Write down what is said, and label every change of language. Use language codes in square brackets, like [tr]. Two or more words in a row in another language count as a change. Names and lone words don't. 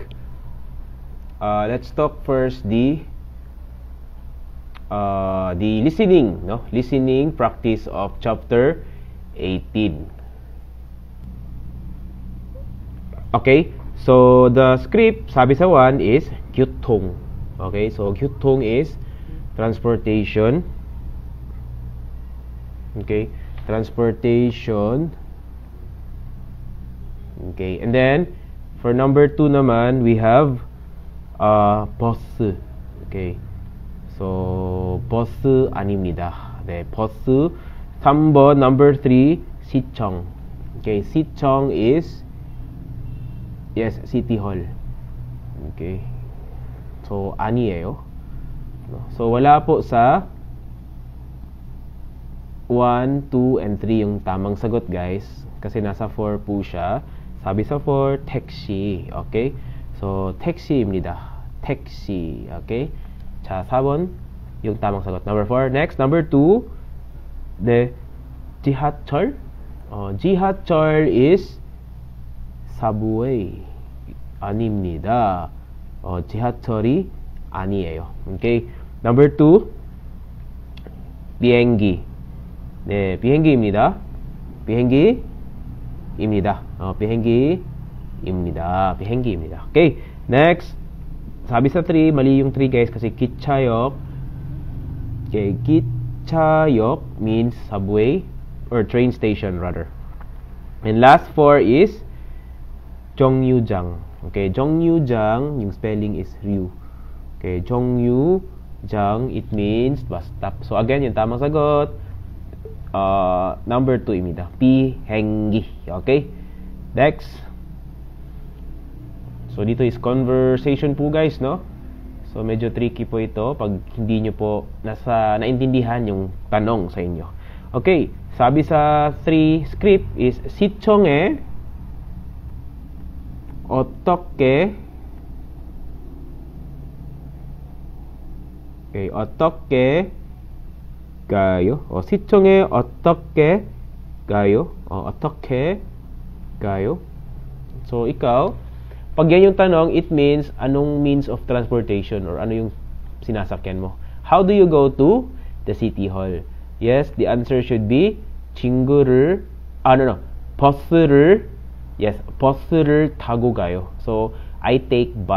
[en] Let's talk first the listening, no? Listening practice of chapter 18. Okay, so the script [tl] sabi sa [en] 1 is gyutong. Okay, so gyutong is transportation. Okay, transportation. Okay, and then for number 2 naman we have 버스. [ko] Okay, so 버스 아닙니다. 네, 버스. 3번 number 3 시청. [en] Okay, 시청 is yes, city hall. [ko] Okay, so 아니에요. [tl] So wala po sa 1, 2, and 3 yung tamang sagot guys, kasi nasa 4 po siya. Sabi sa 4, taxi. Okay? So, [ko] taxi입니다. [en] Taxi. Okay? 자, 4번 [tl] yung tamang sagot. [en] Number 4. Next, number 2. [ko] 네, 지하철. [en] 지하철 is subway. [ko] 아닙니다. 지하철이 아니에요. Okay? Number 2. 비행기. 네, 비행기입니다. 비행기입니다. 비행기입니다. [en] Okay, next. [tl] Sabi sa 3, mali yung 3 guys kasi 기차역. [en] Okay, 기차역 means subway or train station rather. And last 4 is 정류장. [ko] Okay, 정류장, [en] yung spelling is ryu. Okay, 정류장, it means bus stop. So again, [tl] yung tamang sagot number 2입니다. [ko] 비행기. [en] Okay? Next. [tl] So dito is conversation po guys, no? So medyo tricky po ito pag hindi nyo po naintindihan yung tanong sa inyo. Okay, sabi sa 3 script is [ko] 시청에 어떻게 가요? 시청에 어떻게 가요? 어떻게 가요? [tl] So, ikaw, pag yan yung tanong, [en] it means anong means of transportation or [tl] ano yung sinasakyan mo. [en] How do you go to the city hall? Yes, the answer should be [ko] 버스를 타고 가요. [en] So, I take bus.